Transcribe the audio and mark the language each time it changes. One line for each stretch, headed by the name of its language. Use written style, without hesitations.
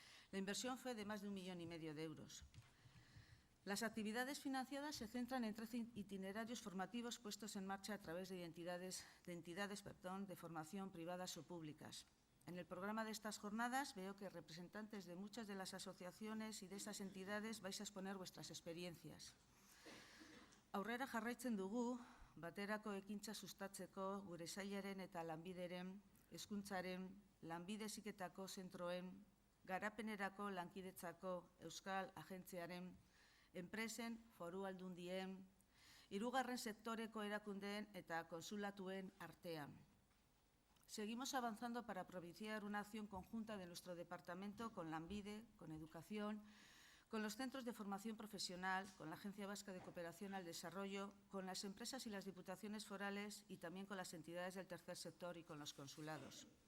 Spanish: La inversión fue de más de 1,5 millones de euros. Las actividades financiadas se centran en 13 itinerarios formativos puestos en marcha a través de entidades de formación privadas o públicas. En el programa de estas jornadas veo que representantes de muchas de las asociaciones y de esas entidades vais a exponer vuestras experiencias.
Basque: Aurrera jarraitzen dugu, baterako ekintza sustatzeko gure sailaren eta Lanbideren, hezkuntzaren, Lanbide Heziketako zentroen, garapenerako lankidetzako Euskal Agentziaren, enpresen, foru aldundien, hirugarren sektoreko erakundeen eta konsulatuen artean.
Spanish: Seguimos avanzando para propiciar una acción conjunta de nuestro departamento con Lanbide, con Educación, con los centros de formación profesional, con la Agencia Vasca de Cooperación al Desarrollo, con las empresas y las diputaciones forales y también con las entidades del tercer sector y con los consulados.